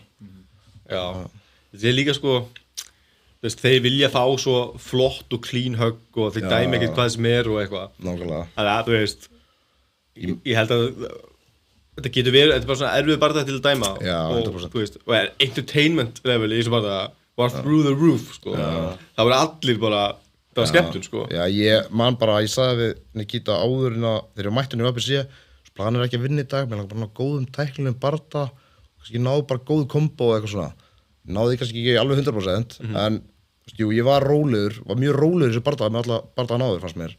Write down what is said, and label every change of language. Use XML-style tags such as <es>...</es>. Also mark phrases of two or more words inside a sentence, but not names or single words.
<is>Já, þetta líka sko, þeir vilja fá svo flott og clean högg og þeir dæmi ekkert hvað sem er og eitthvað. Nákvæmlega. Þannig að, þú veist, ég held að þetta getur verið, þetta er bara svona erfið bardaga til að dæma. Já, 100%. Og, þú veist, og</is> <en>entertainment level</en> <is>í þessu bardaga var</is> <en>through the roof,</en> <is>sko. Það voru allir bara, það var skemmtun, sko. Já, ég sagði við Nikita áður en að þegar ég mætti henni í OFBC, planið ekki að vinna í dag, mér langar bara góðum tæknilegum bardaga, kannski náðu bara góð kombo og eitthvað svona. Náði kannski ekki alveg 100%, en jú, ég var rólegur, var mjög rólegur í þessu bardaga með alla bardagan áður, fannst mér.</is>